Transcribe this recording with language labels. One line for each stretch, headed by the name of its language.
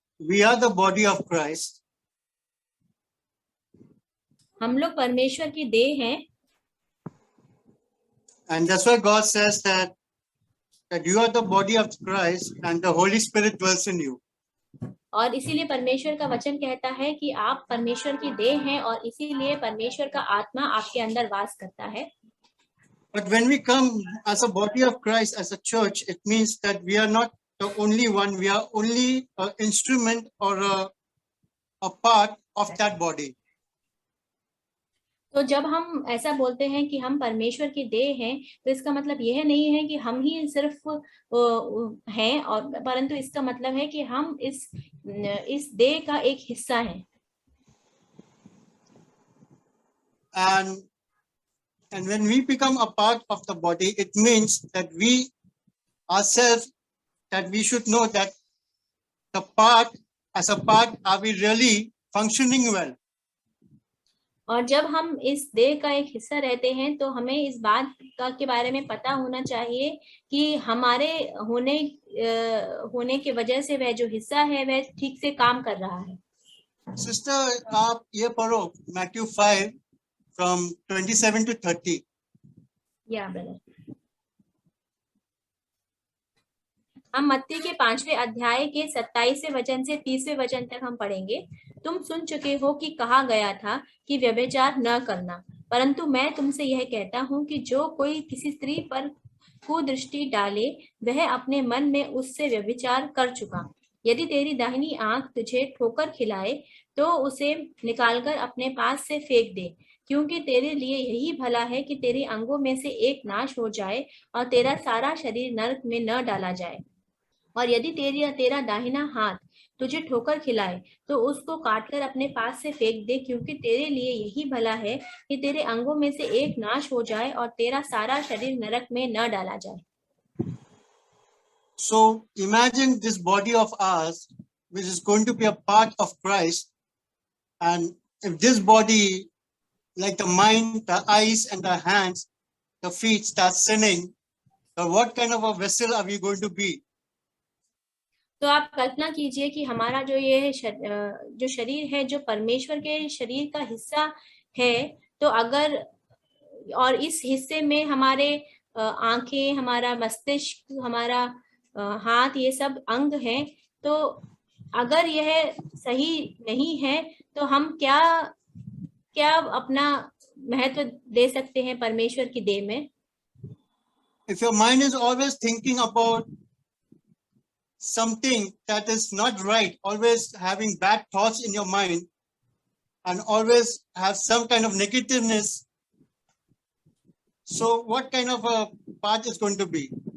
English: We are the body of Christ.
Hindi: हम लोग परमेश्वर की देह हैं.
English: And that's why God says that you are the body of Christ and the Holy Spirit dwells in you.
Hindi: और इसीलिए परमेश्वर का वचन कहता है कि आप परमेश्वर की देह हैं और इसीलिए परमेश्वर का आत्मा आपके अंदर वास करता है.
English: But when we come as a body of Christ, as a church, it means that we are not the only one, we are only an instrument or a part of that body.
Hindi: तो जब हम ऐसा बोलते हैं कि हम परमेश्वर की देह हैं, तो इसका मतलब यह नहीं है कि हम ही सिर्फ हैं, और परंतु इसका मतलब है कि हम इस देह का एक हिस्सा हैं.
English: And when we become a part of the body, it means that we ourselves, that we should know that the part, as a part, are we really functioning well?
Hindi: और जब हम इस देह का एक हिस्सा रहते हैं, तो हमें इस बात का के बारे में पता होना चाहिए कि हमारे होने की वजह से वह जो हिस्सा है वह ठीक से काम कर रहा है.
English: Sister,
Hindi: आप ये पढ़ो
English: Matthew 5 from 27 to 30.
Hindi: या ब्रदर, हम मत्ती के 5वें अध्याय के 27वें वचन से 30वें वचन तक हम पढ़ेंगे. तुम सुन चुके हो कि कहा गया था कि व्यभिचार न करना, परंतु मैं तुमसे यह कहता हूं कि जो कोई किसी स्त्री पर कुदृष्टि डाले, वह अपने मन में उससे व्यभिचार कर चुका. यदि तेरी दाहिनी आंख तुझे ठोकर खिलाए, तो उसे निकालकर अपने पास से फेंक दे, क्योंकि तेरे लिए यही भला है कि तेरी अंगों में से एक नाश हो जाए और तेरा सारा शरीर नरक में न डाला जाए. और यदि तेरा दाहिना हाथ तुझे ठोकर खिलाए, तो उसको काटकर अपने पास से फेंक दे, क्योंकि तेरे लिए यही भला है कि तेरे अंगों में से एक नाश हो जाए और तेरा सारा शरीर नरक में न डाला जाए.
English: So imagine this body of ours, which is going to be a part of Christ, and if this body, like the mind, the eyes, and the hands, the feet, start sinning, then what kind of a vessel are we going to be?
Hindi: तो आप कल्पना कीजिए कि हमारा जो ये जो शरीर है, जो परमेश्वर के शरीर का हिस्सा है, तो अगर और इस हिस्से में हमारे आंखें, हमारा मस्तिष्क, हमारा हाथ, ये सब अंग हैं, तो अगर यह सही नहीं है, तो हम क्या अपना महत्व दे सकते हैं परमेश्वर की देह में?
English: If your mind is always thinking about something that is not right, always having bad thoughts in your mind, and always have some kind of negativeness, so what kind of a part is going to be?